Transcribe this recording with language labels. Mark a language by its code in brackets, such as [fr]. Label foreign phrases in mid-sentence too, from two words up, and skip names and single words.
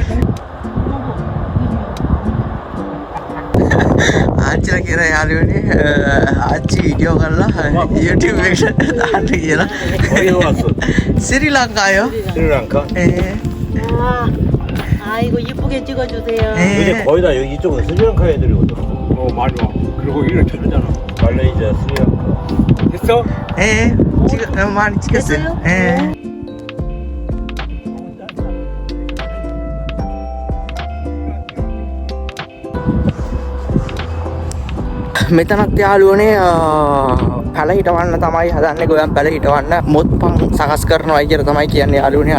[si] ආච්චිලා කියන යාළුවනේ ආච්චි වීඩියෝ කරලා YouTube එකට දාන්න කියලා. [ko] ශ්‍රී ලංකා요? ශ්‍රී ලංකා? 아이고 이쁘게 찍어주세요. 근데 거의 다 여기 이쪽은 스리랑카 애들이 오더라고. 맞아. 그리고 이런 다르잖아. 말레이시아, 스리랑카. 됐어? 예. 지금 많이 찍었어요. 예. [si] මෙතනත් යාළුවනේ පැල හිටවන්න තමයි හදන්නේ. ගොයම් පැල හිටවන්න මොත්පන් සකස් කරනවා කියලා තමයි කියන්නේ යාළුවනේ.